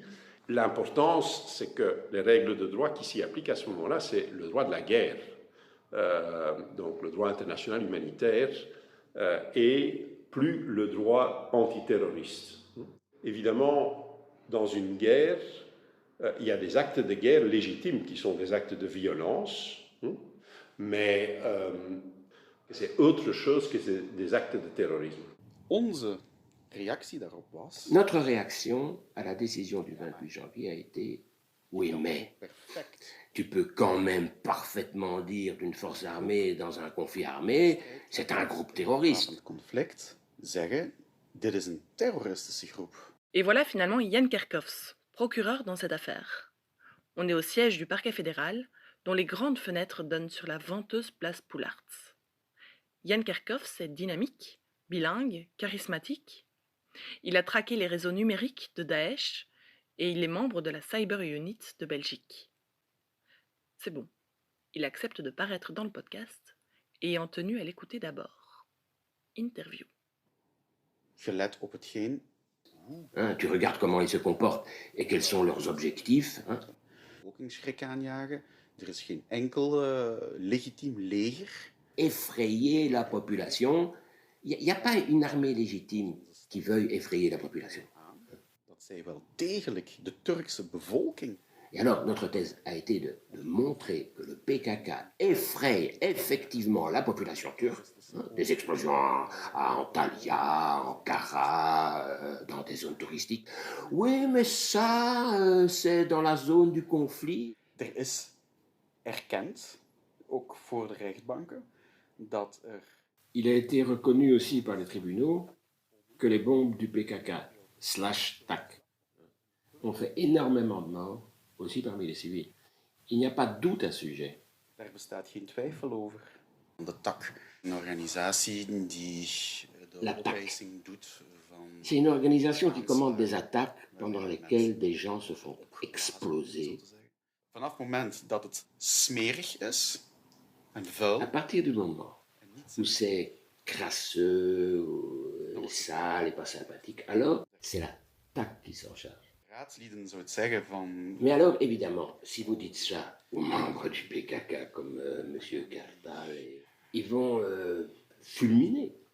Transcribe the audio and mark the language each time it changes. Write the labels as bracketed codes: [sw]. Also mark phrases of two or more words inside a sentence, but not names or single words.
[fr] L'importance, c'est que les règles de droit qui s'y appliquent à ce moment-là, c'est le droit de la guerre, donc le droit international humanitaire, et plus le droit antiterroriste. Évidemment, dans une guerre, il y a des actes de guerre légitimes qui sont des actes de violence, mais c'est autre chose que des actes de terrorisme. [nl] Onze reactie daarop was... [fr] Notre réaction à la décision du 28 janvier a été « Oui, mais [en] Perfect. [fr] tu peux quand même parfaitement dire d'une force armée dans un conflit armé, c'est un groupe terroriste. [nl] Het conflict zeggen, dit is een terroristische groep. [fr] Et voilà finalement Jan Kerkhoffs, procureur dans cette affaire. On est au siège du parquet fédéral, dont les grandes fenêtres donnent sur la venteuse place Poulartz. Jan Kerkhoffs est dynamique, Bilingue, charismatique, il a traqué les réseaux numériques de Daesh et il est membre de la Cyber Unit de Belgique. C'est bon, il accepte de paraître dans le podcast, ayant tenu à l'écouter d'abord. Interview. [nl] Gelet op hetgeen. [fr] Hein, tu regardes comment ils se comportent et quels sont leurs objectifs. Hein. [nl] Bevolkingsschrik aanjagen. Er is geen enkel legitiem leger. [fr] Effrayer la population. Il n'y a pas une armée légitime qui veuille effrayer la population. [nl] Dat zij wel degelijk de Turkse bevolking. [fr] Et alors, notre thèse a été de montrer que le PKK effraie effectivement la population turque. Hein, des explosions à Antalya, Ankara, dans des zones touristiques. Oui, mais ça, c'est dans la zone du conflit. [nl] Er is erkend, ook voor de rechtbanken, dat er... [fr] Il a été reconnu aussi par les tribunaux que les bombes du PKK, /TAC, ont fait énormément de morts, aussi parmi les civils. Il n'y a pas de doute à ce sujet. [nl] Daar bestaat geen twijfel over. De TAC, een organisatie die de opeising doet van... [fr] C'est une organisation qui commande des attaques pendant lesquelles des gens se font exploser. [nl] Vanaf het moment dat het smerig is en vuil... [fr] À partir du moment où c'est crasseux, sale et pas sympathique, alors c'est la TAC qui s'en charge. [nl] Raadslieden zou het zeggen van... [fr] Mais alors, évidemment, si vous dites ça aux membres du PKK comme M. Kartal, ils vont fulminer.